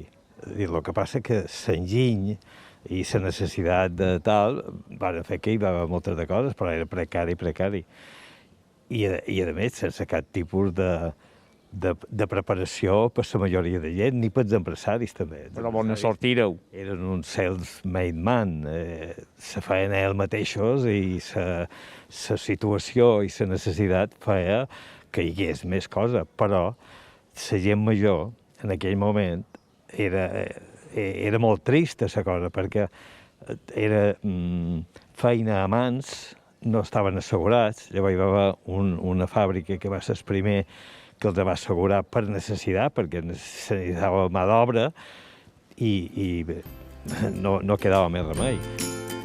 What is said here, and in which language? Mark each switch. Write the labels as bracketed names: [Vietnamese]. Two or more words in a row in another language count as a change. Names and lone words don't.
[Catalan] I el que passa que l'enginy i la necessitat de tal van fer que hi va haver moltes de coses, però era precari. I a més, sense cap tipus de preparació per la majoria de gent, ni pels empresaris també. Però bona sort éreu. Eren uns [English] self-made man, [Catalan] se feien ells mateixos i la situació i la necessitat feia que hi hagués més cosa, però la gent major en aquell moment era molt trista la cosa, perquè era feina a mans, no estaven assegurats, llavors hi va haver una fàbrica que va ser el primer que els va assegurar per necessitat, perquè necessitava mà d'obra i no quedava més remei.